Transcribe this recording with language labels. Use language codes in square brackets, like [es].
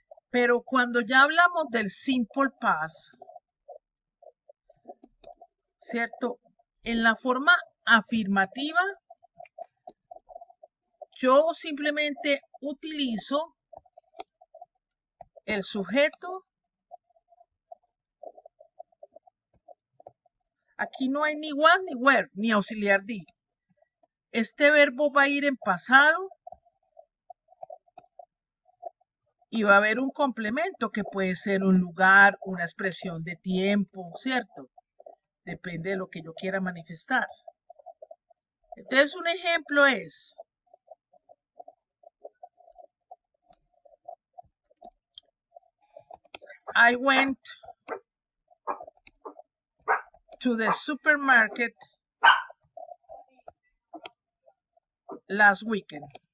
[es] Pero cuando ya hablamos del simple past, ¿cierto? En la forma afirmativa, yo simplemente utilizo el sujeto. Aquí no hay ni was ni were, ni auxiliar did. Este verbo va a ir en pasado y va a haber un complemento que puede ser un lugar, una expresión de tiempo, ¿cierto? Depende de lo que yo quiera manifestar. Entonces un ejemplo es, [en] I went to the supermarket last weekend.